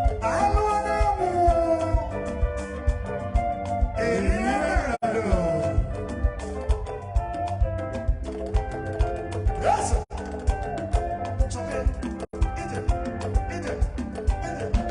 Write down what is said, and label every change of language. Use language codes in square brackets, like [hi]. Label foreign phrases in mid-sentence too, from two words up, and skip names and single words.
[ig] Anụ na-enwu. Eri ya na-adọ. [en] Yes, sir. It's okay. [ig] Ije, ije, ije.